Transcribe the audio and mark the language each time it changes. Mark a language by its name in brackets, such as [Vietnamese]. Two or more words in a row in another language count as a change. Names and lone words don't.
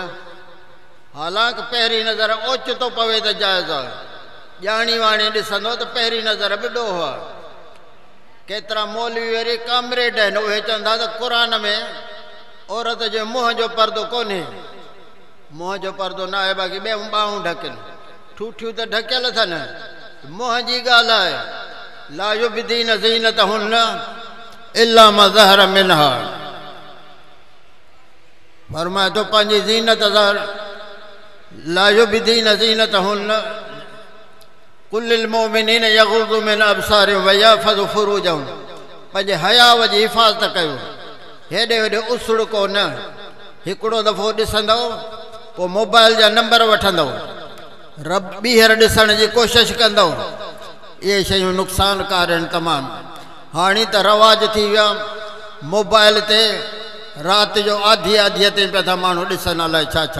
[Sindhi] हालांकि पहिरीं नज़र ओचितो पवे त जाइज़ आहे, ॼाणी वाणी ॾिसंदो त पहिरीं नज़र बि ॾोह आहे। केतिरा मौलवी वरी कामरेड आहिनि, उहे चवंदा त क़ुरान में औरत जे मुंहं जो पर्दो कोन्हे, मुंहं जो पर्दो न आहे, बाक़ी ॿियूं ॿाहूं ढकियल, ठूठियूं त ढकियल अथनि, मुंहं जी ॻाल्हि आहे। [Arabic] لا يبدين زينتهن إلا ما ظهر منها, [Sindhi] फरमाए थो पंहिंजी ज़ीनत [Arabic] لا يبدين زينتهن قل للمؤمنين يغضوا من أبصارهم ويحفظوا فروجهم. [Sindhi] पंहिंजे हयाव जी हिफ़ाज़त कयो, हेॾे होॾे उछड़ को न। हिकिड़ो दफ़ो ॾिसंदव पोइ मोबाइल जा नंबर वठंदव, ॿीहर ॾिसण जी कोशिशि कंदव। इहे शयूं नुक़सानकार आहिनि तमामु। हाणे त रवाज थी विया मोबाइल ते राति जो आधी आधीअ ते पिया था माण्हू ॾिसनि अलाए छा छा।